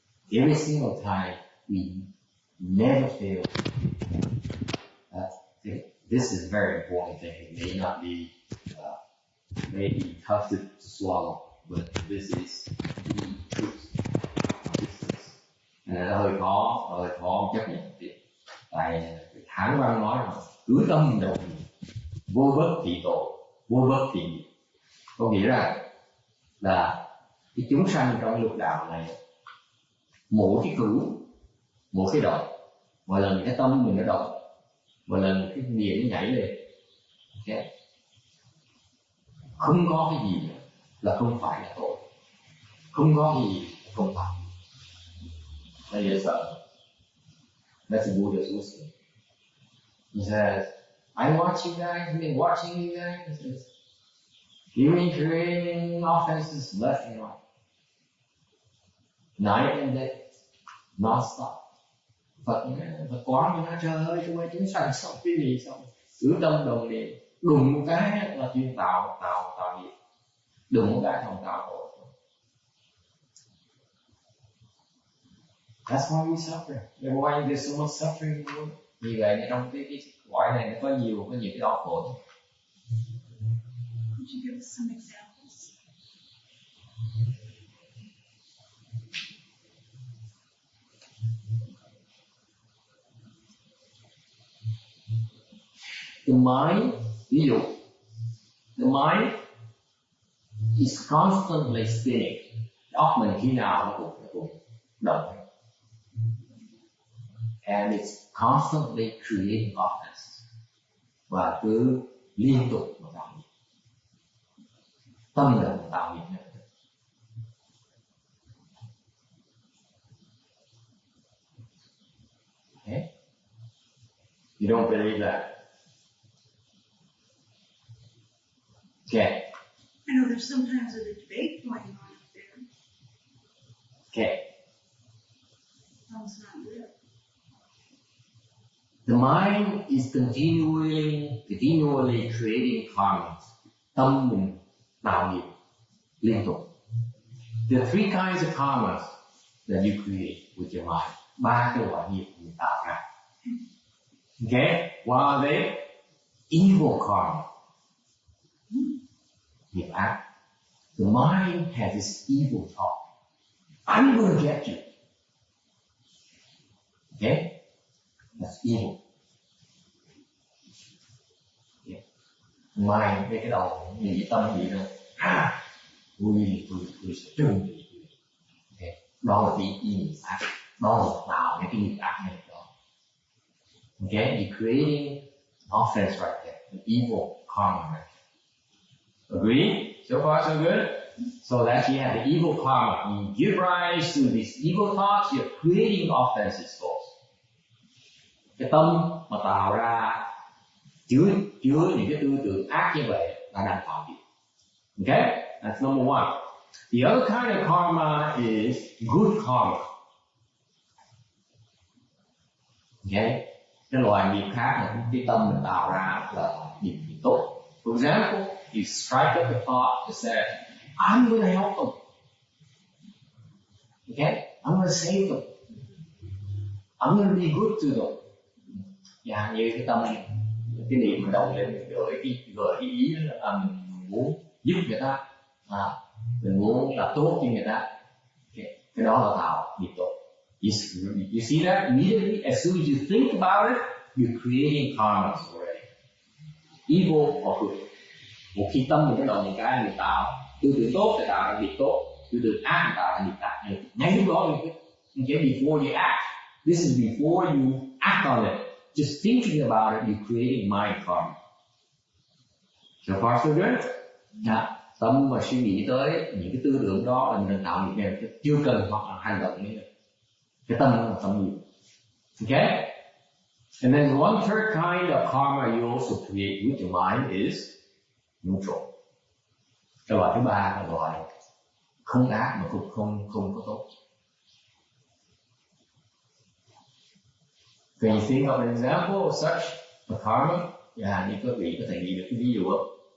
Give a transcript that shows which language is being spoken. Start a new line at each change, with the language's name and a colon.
English: Every single time we never fail. This is a very important thing. It may not be, maybe tough to swallow, but this is the truth.
Vietnamese: Nên là hơi khó chấp nhận việc. Tại Hán Văn nói là cứ tâm động vô bất thị tội, vô bất thị nghiệp. Có nghĩa là cái chúng sanh trong lục đạo này, mỗi cái cử, mỗi cái động, mỗi lần cái tâm mình nó động, mỗi lần cái niệm nó nhảy lên, okay. Không có cái gì là không phải là tội, không có cái gì là không phải. Bây giờ sợ.
English: That's the Buddha's wisdom. He says, I watch you guys, I've been watching you guys. He says, you've been creating offenses left and right, night and day, non-stop.
Vietnamese: Phật quán nó trời ơi, chúng chúng sanh xong cái gì xong, cứ tâm đồng niệm, đùng một cái là chuyên tạo nghiệp, đùng một cái không tạo tội.
English: That's why we suffer. That's why there's so much suffering in the world.
Vietnamese: Vì vậy trong cái cõi này nó có nhiều cái đau khổ.
English: Could you give us some examples? The mind,
Vietnamese: ví dụ,
English: the mind is constantly spinning.
Vietnamese: Óc mình khi nào nó cũng động.
English: And it's constantly creating offense.
Vietnamese: Và cứ liên tục mà tạo nghiệp. Tâm động tạo nghiệp này.
English: Okay? You don't believe that? Okay. I know there's sometimes a debate going on up there. Okay. Sounds not real. The mind is continually creating karmas.
Vietnamese: Tâm mình tạo nghiệp liên tục.
English: There are three kinds of karmas that you create with your mind.
Vietnamese: Ba cái loại nghiệp mình tạo ra.
English: Okay? What are they? Evil karma.
Vietnamese: Nghiệp ác.
English: The mind has this evil thought. I'm going to get you. Okay? That's evil. Yeah.
Vietnamese: Mind cái đầu nghĩ tâm nghĩ là tôi sẽ trừng trị. Okay. Đó là cái nghiệp ác. Đó là tạo cái nghiệp ác này đó.
English: Okay? You're creating offense right there. An evil karma right there. Agree? So far so good? So that you have the evil karma. You give rise to these evil thoughts, you're creating offenses first.
Vietnamese: Cái tâm mà tạo ra chứa những cái tư tưởng ác như vậy là đang tạo nghiệp.
English: Okay? That's number one. The other kind of karma is good karma. Okay?
Vietnamese: Cái loại nghiệp khác là cái tâm mình tạo ra là nghiệp tốt.
English: For example, you strike up a thought that says, I'm going to help them. Okay? I'm going to save them. I'm going to be good to them.
Vietnamese: Dạ, như cái tâm, cái niệm mình động lên, gợi cái ý là mình muốn giúp người ta, mình muốn làm tốt cho người ta. Okay. Cái đó là tạo nghiệp tốt.
English: You see that? Immediately, as soon as you think about it, you're creating karmas already. Evil or good.
Vietnamese: Một khi tâm mình nó động một cái, mình tạo tư tưởng tốt thì tạo ra nghiệp tốt, tư tưởng ác thì tạo ra nghiệp ác. Ngay lúc đó,
English: okay, before you act, this is before you act on it. Just thinking about it, you're creating mind karma. So far so good?
Vietnamese: Tâm mà suy nghĩ tới những cái tư tưởng đó là mình đang tạo nghiệp này, chưa cần hoặc là hành động nữa. Cái tâm là tâm nghiệp. Okay?
English: And then one third kind of karma you also create with your mind is neutral.
Vietnamese: Cái loại thứ ba là loại không ác mà cũng không có tốt.
English: Can you think of an example of such a karma?
Vietnamese: Như quý vị có thể nghĩ được cái ví dụ không?